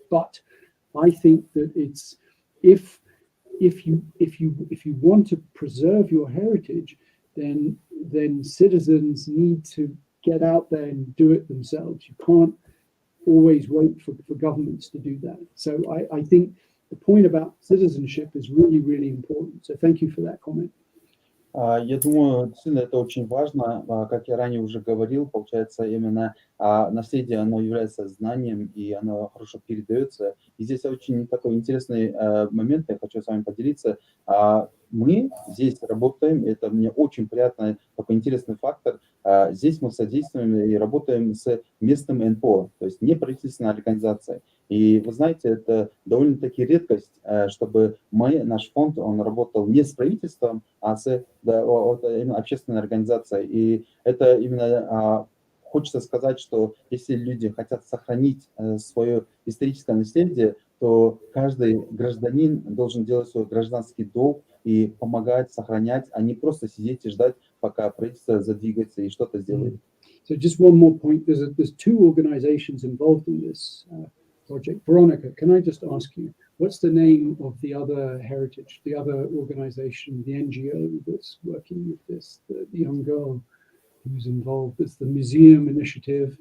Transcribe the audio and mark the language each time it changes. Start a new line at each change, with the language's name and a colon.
English: But I think that it's if you want to preserve your heritage, then citizens need to get out there and do it themselves. You can't always wait for governments to do that. So I think the point about citizenship is really, really important. So thank you for that comment.
Russian: Я думаю, действительно, это очень важно. Как я ранее уже говорил, получается, именно наследие, оно является знанием, и оно хорошо передается. И здесь очень такой интересный момент, я хочу с вами поделиться. Мы здесь работаем, это мне очень приятный, такой интересный фактор. Здесь мы содействуем и работаем с местным НПО, то есть неправительственной организацией. И вы знаете, это довольно-таки редкость, чтобы наш фонд, он работал не с правительством, а с именно общественной организацией. И это именно хочется сказать, что если люди хотят сохранить свое историческое наследие, то каждый гражданин должен делать свой гражданский долг и помогать, сохранять, а не просто сидеть и ждать, пока правительство задвигается и что-то сделает.
English: So just one more point. There's two organizations involved in this project. Veronica, can I just ask you, what's the name of the other heritage, the other organization, the NGO that's working with this, the young girl who's involved? It's the Museum Initiative.